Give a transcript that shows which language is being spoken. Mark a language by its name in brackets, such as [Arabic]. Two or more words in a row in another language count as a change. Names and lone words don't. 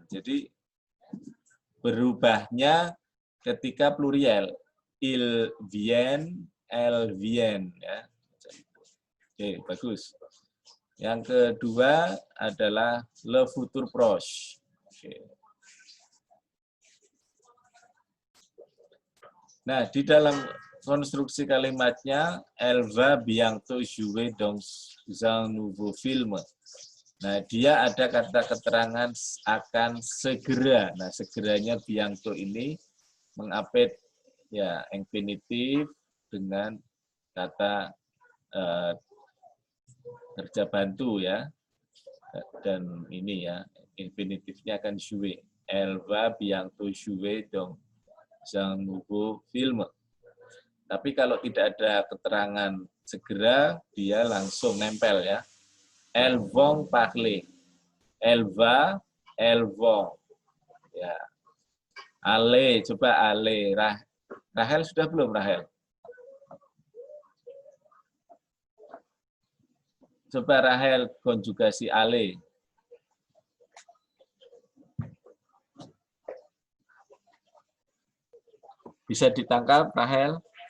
[Indonesian] Jadi berubahnya ketika plurial. [French] Ils viennent, elles viennent. [Indonesian] Ya. Oke, bagus. Yang kedua adalah [French] le futur proche. [Indonesian] Oke. Nah, di dalam konstruksi kalimatnya, [French] elle va bientôt jouer dans un nouveau film. [Indonesian] Nah, dia ada kata keterangan akan segera. Nah, segeranya bientôt ini mengapit ya infinitif dengan kata kerja bantu ya. Dan ini ya, infinitifnya akan jouer. [French] Elle va bientôt jouer dans un nouveau film. [Indonesian] Tapi kalau tidak ada keterangan segera, dia langsung nempel ya. [French] Elles vont parler. Elle va, elles vont. [Indonesian] Ya. Ale, coba ale. Rahel sudah belum, Rahel? Coba Rahel konjugasi ale. Bisa ditangkap, Rahel?